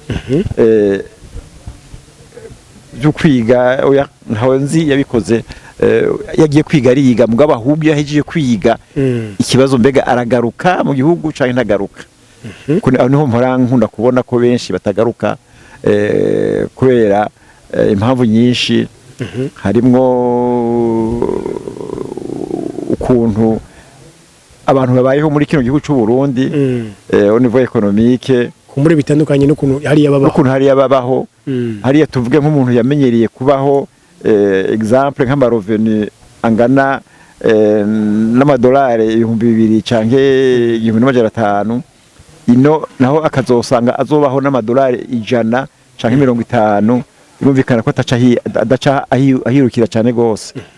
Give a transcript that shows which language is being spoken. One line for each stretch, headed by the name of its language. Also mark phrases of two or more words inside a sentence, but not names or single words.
Rundi: byo kwiga oya ntawe nzi yabikoze yagiye kwiga ariga mugabo ahubwo yahejeje kwiga ikibazo mbega aragaruka mu gihugu cyangwa ntagaruka niho mpora nkunda kubona ko benshi batagaruka kubera impamvu nyinshi harimwo ukuntu abantu babayeho muri kino gihugu cy'u Burundi
French: au niveau économique
Rundi: kumure bitandukanye n'ukuntu hariya babaho hariya tuvuge nk'umuntu yamenyereye kubaho exemple nk'amarevenu angana n'amadolari 2000 canke 1500 ino naho akazosanga azobaho n'amadolari 100 canke 50 birumvikana ko adaca ahirukira cyane gose